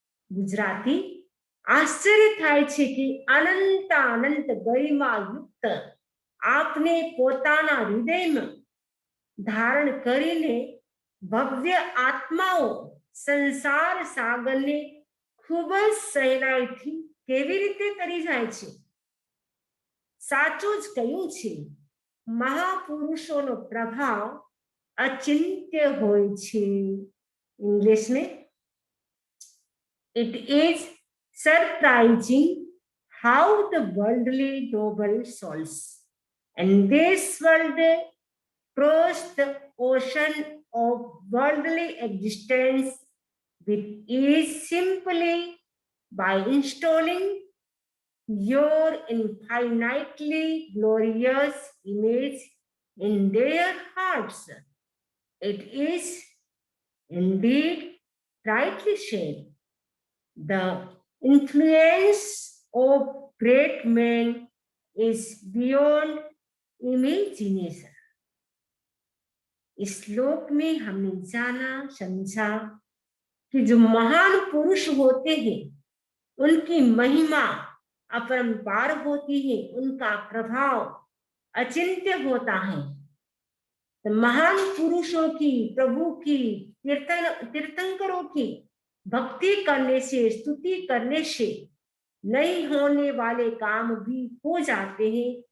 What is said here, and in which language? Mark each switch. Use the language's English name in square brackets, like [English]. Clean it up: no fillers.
[Gujarati] गुजराती आश्चर्य થાય છે કે અનંત અનંત ગરિમા યુક્ત આપને પોતાના હૃદયમાં ધારણ કરીને ભવ્ય આત્માઓ સંસાર સાગરને ખૂબ જ સહેલાઈથી કેવી રીતે તરી જાય છે। સાચું જ કહ્યું છે, महापुरुषों प्रभाव अचिंत्य होय छे। [Hindi] इंग्लिश में [English] it is surprising how the worldly noble souls and this world cross the ocean of worldly existence with ease simply by installing your infinitely glorious image in their hearts. It is indeed rightly said, the influence of great men is beyond imagination. [Hindi] इस श्लोक में हमने जाना समझा कि जो महान पुरुष होते हैं उनकी महिमा अपरंपार होती है, उनका प्रभाव अचिंत्य होता है। तो महान पुरुषों की, प्रभु की, तीर्थंकरों की भक्ति करने से, स्तुति करने से नहीं होने वाले काम भी हो जाते हैं।